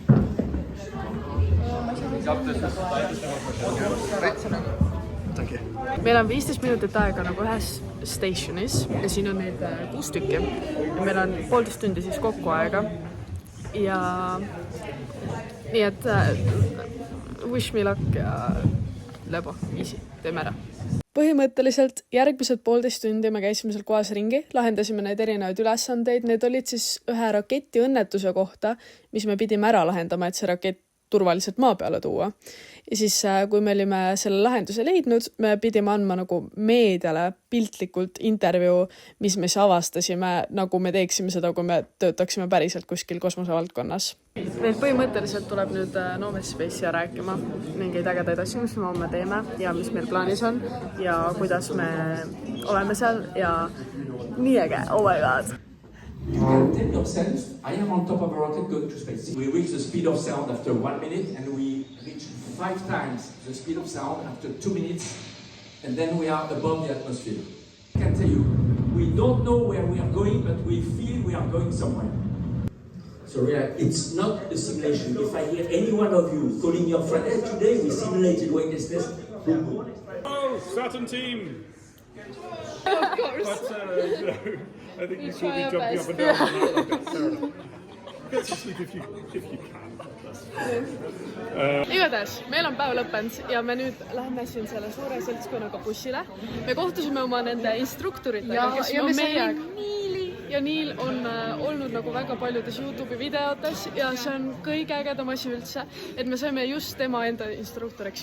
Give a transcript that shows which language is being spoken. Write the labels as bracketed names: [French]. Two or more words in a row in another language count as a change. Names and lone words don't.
[Estonian] Meil on 15 minutit aega nagu ühes stationis ja siin on neid 6 tükki ja meil on 1,5 tundi siis kokku aega ja nii et [English] wish me luck [Estonian] ja lebo, easy, teeme ära. Põhimõtteliselt järgmised 1,5 tundi me käisime seal kohas ringi, lahendasime neid erinevaid ülesandeid, need olid siis ühe raketi õnnetuse kohta, mis me pidime ära lahendama, et see rakett turvaliselt maa peale tuua. Ja siis, kui me olime selle lahenduse leidnud, me pidime andma nagu meediale piltlikult intervjuu, mis me siis avastasime, nagu me teeksime seda, kui me töötaksime päriselt kuskil kosmosevaldkonnas. Meil põhimõtteliselt tuleb nüüd Nomad Spacea rääkima mingeid ägedaid asju, mis me homme teeme ja mis meil plaanis on ja kuidas me oleme seal ja nii äge, [English] oh my god. You can tell yourself, I am on top of a rocket going to space. We reach the speed of sound after 1 minute and we reach 5 times the speed of sound after 2 minutes and then we are above the atmosphere. I can tell you, we don't know where we are going, but we feel we are going somewhere. So really, it's not a simulation. If I hear any one of you calling your friend, hey, today we simulated weightlessness, boom. Oh, Saturn team! Of course. But, I think you should be jumping up and down on that like that. Fair enough. Get to sleep if you can. [Estonian] Igatahes, meil on päev lõppenud ja me nüüd lähme siin selle suure seltskonnaga bussile. Me kohtusime oma nende instruktoritega, kes on meiega. Ja Niil on olnud nagu väga paljudes YouTube'i videotes ja see on kõige ägedam asi üldse, et me saime just tema enda instruktoriks.